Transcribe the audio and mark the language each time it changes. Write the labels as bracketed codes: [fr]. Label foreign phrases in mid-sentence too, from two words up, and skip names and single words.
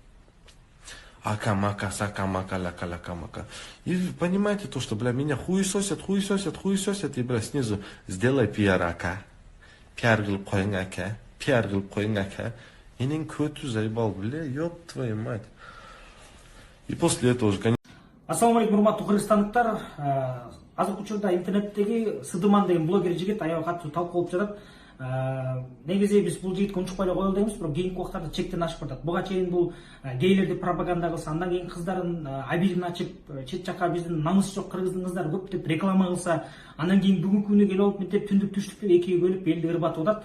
[ru] Ака-мака, сака-мака, ляка-ляка-мака. И понимаете то, что, бля, меня хуесосят, и, бля, снизу сделай пиар, ака. [ky] Пиар кылып коюң, ака. Пиар кылып коюң, ака. Энең көтү [ru] заебал, бля, ёб твою мать. И после этого уже, конечно... [ky] Ассаламу алейкум, урматтуу кыргызстандыктар. Азыркы учурда интернеттеги Сыдыман деген блогер жигит аябай катуу талкуу болуп жатат. Негизи биз бул жигитке унчукпай эле коелу дейбиз, бирок кийинки убактарда чектен ашып жатат. Буга чейин бул гейлерди пропаганда кылса, андан кийин кыздардын абийин ачып, чет жака биздин намысы жок кыргыздын кыздары көп деп реклама кылса, андан кийин бүгүнкү күнү келип алып мынтип түндүк түштүк деп экиге бөлүп элди ырбатып атат.